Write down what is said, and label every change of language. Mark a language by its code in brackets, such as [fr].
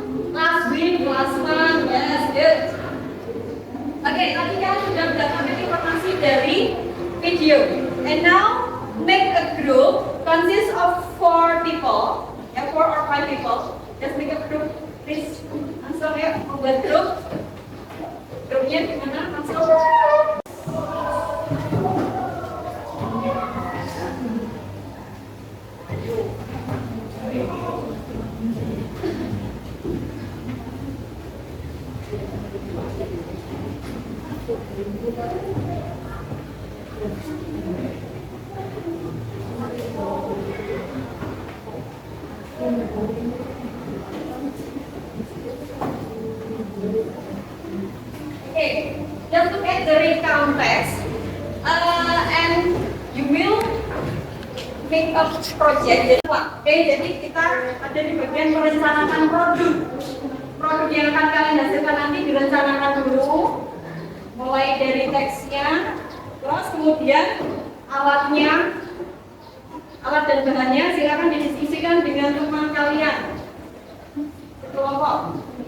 [en] Last week, last month, yes, good. [id] Oke, tadi kan sudah mendapatkan informasi dari video. [en] And now make a group consist of 4 people. Ya, 4 or 5 people. Just make a group. Please, [id] langsung ya, membuat grup. Grupnya gimana? Langsung. [en] Okay, just look at the recount text, and you will make a project. [id] Oke, jadi kita ada di bagian merencanakan produk. Produk yang akan kalian hasilkan nanti direncanakan dulu, mulai dari teksnya, terus kemudian alatnya, alat dan bahannya silakan didiskusikan dengan teman kalian kelompok.